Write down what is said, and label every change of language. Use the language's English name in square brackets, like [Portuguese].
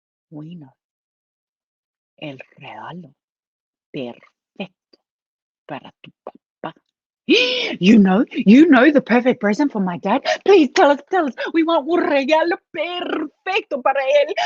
[Spanish] El regalo perfecto para tu papá. [English] You know the perfect present for my dad? Please tell us. [Spanish] We want un regalo perfecto para él.